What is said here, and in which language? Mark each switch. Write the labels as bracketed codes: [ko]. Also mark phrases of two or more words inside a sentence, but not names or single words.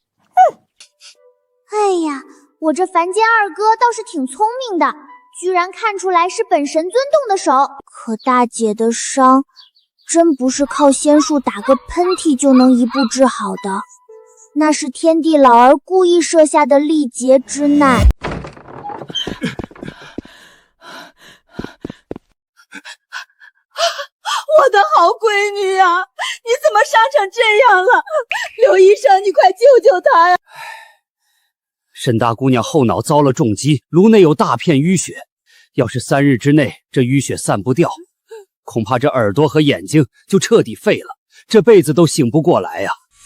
[zh] 哎呀，我這凡间二哥倒是挺聰明的，居然看出來是本神尊動的手。可大姐的傷，真不是靠仙術打個噴嚏就能一步治好的，那是天地老兒故意設下的歷劫之難。我的好閨女啊，你怎麼傷成這樣了？劉醫生，你快救救她呀！沈大姑娘後腦遭了重擊，顱內有大片淤血，要是3日之內這淤血散不掉，恐怕這耳朵和眼睛就徹底廢了，這輩子都醒不過來呀！